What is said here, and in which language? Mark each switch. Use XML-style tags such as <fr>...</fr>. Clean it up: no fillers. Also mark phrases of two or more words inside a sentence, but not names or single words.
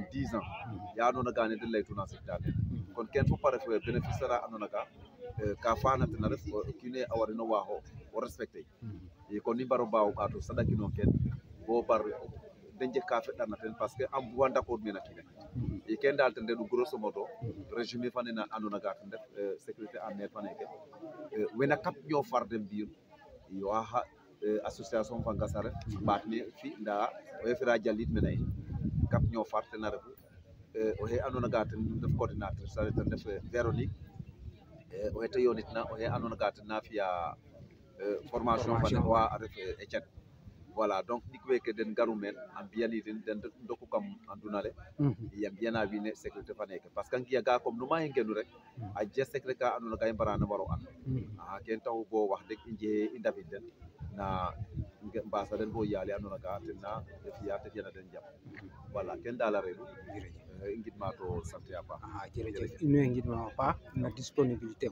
<srr>10 ans ya andoona ga ne de laytuna sigta nen kon ken fop a ref bénéfice ara andoona ga ka faana ten a ref o kiin a warino waaxo o respecter i kon i mbaro mbaaw ɓaato saɗakino ken bo bar de njeg ka feɗarna ten</srr> <fr>parce que</fr> <srr>a mbuga ndakooɗ mene kiine i ken daal ten reɗu</srr> <fr>grosso modo résumé</fr> <srr>fa nene andoona ga ten ref</srr> <fr>sécurité en mer</fr> <srr>faneke wena kap ñoow far den mbiyun i waxa association fa Ngasare ɓaat ne fi nda oxe fira jalit mene in kap ñoow far ten a refu oxe andoona ga ten ref coordinatrice ten ref Véronique oxe te yoonitna oxe andoona ga ten na fi'a formation fane wa a ref Etienne</srr> <fr>voilà donc</fr> <srr>ɗik weke den ngaru meen a mbiyanidin den ndoku kam anduna le a mbiyana wiin we sécurité fa neke parce que ngiyaga comme numa i ngenu rek a jega secret ka andoona ga i mbarana mbaro and ken taxu bo wax deg i njexe i ndafid den na mbasa den bo yaale andoona ga ten na fi'a te fi'ana den jam voilà ken daal a reedu i ngidma to sant a paax jërëjëf in way ngidma a paax na disponibilité</srr>